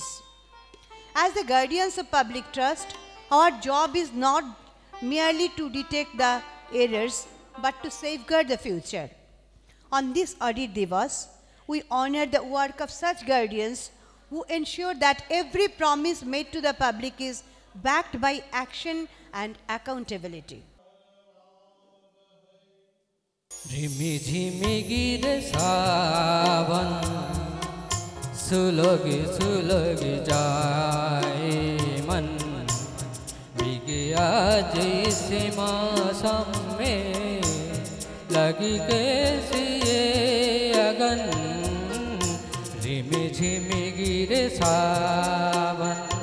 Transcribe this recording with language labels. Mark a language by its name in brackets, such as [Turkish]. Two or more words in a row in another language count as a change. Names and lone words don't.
[English] As the guardians of public trust, our job is not merely to detect the errors, but to safeguard the future. On this Audit Divas, we honor the work of such guardians who ensure that every promise made to the public is backed by action and accountability. [Hindi] रिमि झिमि गिरे सावन सुलग सुलग जाए मन बिगया जैसे मौसम में लगी कैसी ये अगन रिमि झिमि गिरे सावन